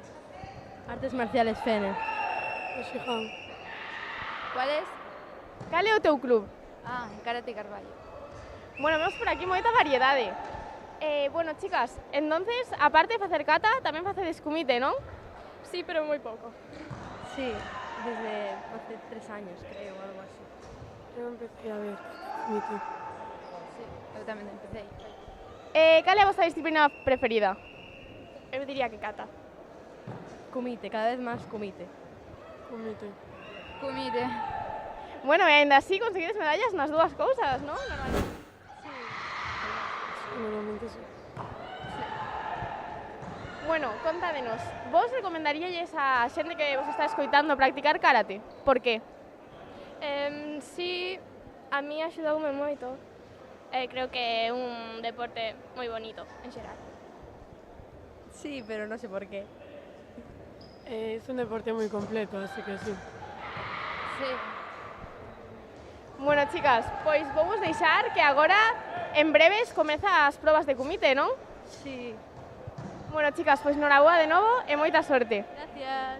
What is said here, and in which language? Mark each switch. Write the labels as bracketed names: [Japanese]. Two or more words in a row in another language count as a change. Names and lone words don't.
[Spanish] Artes marciales Fene. [Galician] O Xiján. [Spanish] Cuál es? [Galician] Cal é o teu club? [Spanish] Ah, Karate Carballo. [Galician] Bueno, vemos por aquí moita variedade. Bueno, chicas, entonces, aparte de facer cata, tamén facedes comité, non? [Spanish] Sí, pero muy poco. Sí, desde hace 3 años, creo, o algo así. [Galician] Eu empecé a ver comité. Sí, eu tamén empecé. Cal é a vosa disciplina preferida? Eu diría que cata. [Spanish] Kumite, cada vez más kumite. Kumite. Kumite. [Galician] Bueno, e ainda así conseguides medallas nas dúas cousas, non? [Spanish] Normalmente. Normalmente sí. [Galician] Bueno, contádenos, vos recomendaríalles a xente que vos está escoitando practicar karate? [Spanish] Por qué? [Galician] Sí, a mí axudoume moito. Creo que é un deporte moi bonito, en xeral. [Spanish] Sí, pero no sé por qué. Es un deporte muy completo, así que sí. Sí. [Galician] Bueno, chicas, pois vamos deixar que agora, en breves, comeza as probas de kumite, non? [Spanish] Sí. [Galician] Bueno, chicas, pois noraboa de novo e moita sorte. [Spanish] Gracias.